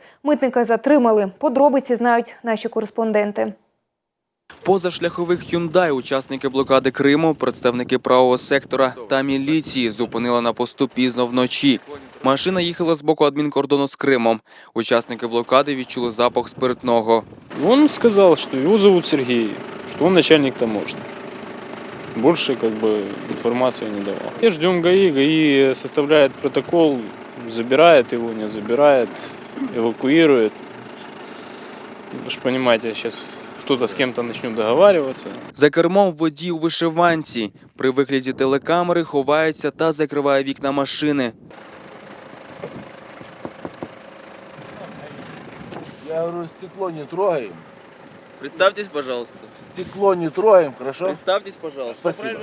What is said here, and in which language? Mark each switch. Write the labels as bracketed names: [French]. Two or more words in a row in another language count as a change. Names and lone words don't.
[Ukrainian] Митника затримали. Подробиці знають наші кореспонденти. Позашляхових «Хюндай» учасники блокади Криму, представники правого сектора та міліції зупинили на посту пізно вночі. Машина їхала з боку адмінкордону з Кримом. Учасники блокади відчули запах спиртного. [Russian] Он сказал, что его зовут Сергей, что он начальник таможни. Больше информации не давал. И ждем ГАИ. ГАИ составляет протокол, забирает его, не забирает, эвакуирует. Вы же понимаете, сейчас [Ukrainian] хто-то з ким-то почне договарюватися. За кермом водій у вишиванці. При вигляді телекамери ховається та закриває вікна машини. [Russian] Я говорю, стекло не трогаем. Представтесь, пожалуйста. Стекло не троем, хорошо? Представтесь, пожалуйста. Спасибо.